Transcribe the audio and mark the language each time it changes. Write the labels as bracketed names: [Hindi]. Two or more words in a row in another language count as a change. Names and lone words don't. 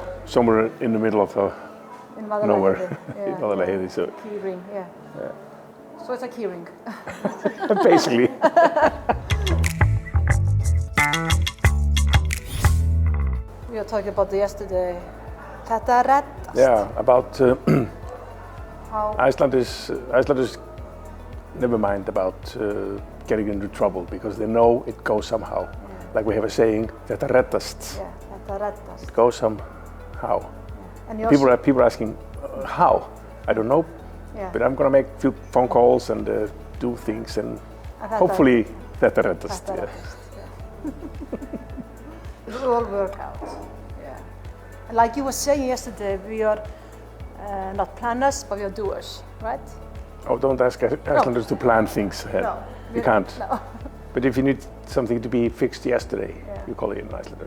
[English] Somewhere in the middle of nowhere. In Vaðlaheiði, so. Key ring, yeah. So it's a key ring. Basically. We were talking about yesterday. [Icelandic] Þetta reddast. [English] Yeah, about Icelanders never mind about getting into trouble because they know it goes somehow. Yeah. Like we have a saying, [Icelandic] þetta reddast. Yeah, þetta reddast. [English] It goes somehow. Yeah. And people are asking, how? I don't know, but I'm going to make a few phone calls and do things and hopefully [Icelandic] þetta reddast. [English] Yeah. It will all work out. Like you were saying yesterday, we are not planners, but we are doers, right? Oh, don't ask Icelanders to plan things ahead. No, you can't. No. But if you need something to be fixed yesterday, you call it an Icelander.